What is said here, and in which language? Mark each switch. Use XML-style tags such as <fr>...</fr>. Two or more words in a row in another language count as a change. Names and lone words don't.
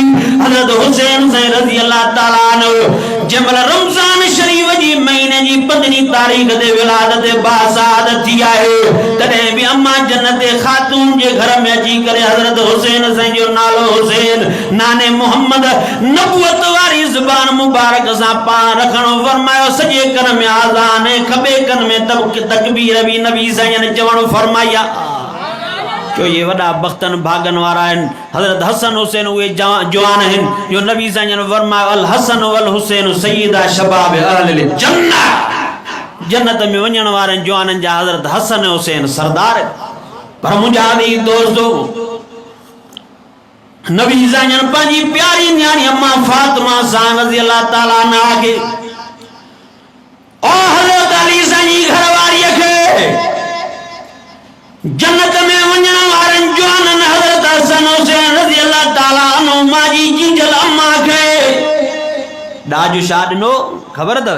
<sd>हज़रत हुसैन साईं</sd> <ar>رضي الله تعالى عنه</ar> <sd>जंहिंमहिल रमज़ान शरीफ जी महीने जी 15 तारीख़ ते विलादत बासादत थी आहे तॾहिं बि अम्मा जन्नत ख़ातून जे घर में अची करे हज़रत हुसैन साईं जो नालो हुसैन नाने मोहम्मद नबूवत वारी ज़बान मुबारक सां पाण रखणु फरमायो। सॼे कन में आज़ान ऐं खबे कन में तकबीर बि नबी साईं ने चवणु फरमाया। जो ये वॾा बख़्तन भागन वारा आहिनि। हज़रत हसन हुसैन उहे जवान आहिनि जो नबी साईं जन फरमायो</sd> <ar>الحسن والحسين سيدا شباب أهل الجنة</ar> <sd>जन्नत में वञण वारनि जवाननि जा हज़रत हसन हुसैन सरदार। पर मुंहिंजा अज़ीज़ दोस्तो नबी साईं जन पंहिंजी प्यारी न्याणी अम्मा फातिमा सां</sd> <ar>رضي الله تعالى عنها</ar> <sd>खे और हज़रत अली साईं जी घरवारीअ खे जन्नत में वञण वारनि जवाननि हज़रत हसन हुसैन</sd> <ar>رضي الله تعالى عنه</ar> <sd>माजी जीजल अम्मा खे ॾाज छा ॾिनो ख़बर अथव?</sd>